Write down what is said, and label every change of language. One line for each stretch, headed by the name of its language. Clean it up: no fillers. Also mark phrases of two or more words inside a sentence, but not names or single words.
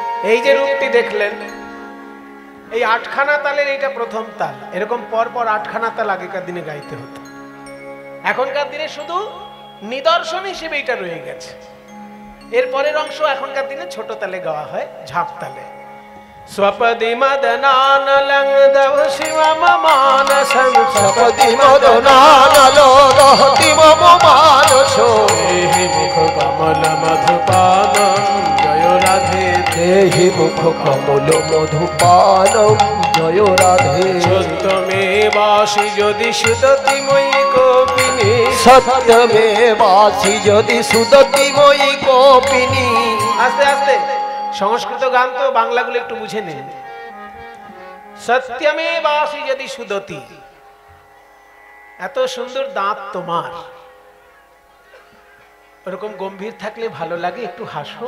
Bangla: এই যে রূপটি দেখলেন, এই আটখানা তালের এইটা প্রথম তাল। এরকম পর পর আটখানা তাল আগেকার দিনে গাইতে হতো। এখনকার দিনে শুধু নিদর্শন হিসেবে এটা রয়ে গেছে। এর পরের অংশ এখনকার দিনে ছোট তালে গাওয়া হয়, ঝাঁপ তালে।
Sanskrit: स्वपदि मदनानलंगदव शिवम मानसं सपदि मदनानलो रहति मम मानसो देहि मुख कमल मधुपानं जय राधे देहि मुख कमल मधुपानं जय राधे सत्यमेवासि यदि सुदति मयि कोपिनी सत्यमेवासि यदि सुदति मयि कोपिनी।
Bangla: আস্তে আস্তে সংস্কৃত গান তো, বাংলাগুলো একটু বুঝে নিন।
Sanskrit: সত্যমেবাসি যদি সুদতি,
Bangla: এত সুন্দর দাঁত তোমার, ওরকম গম্ভীর থাকলে ভালো লাগে, একটু হাসো।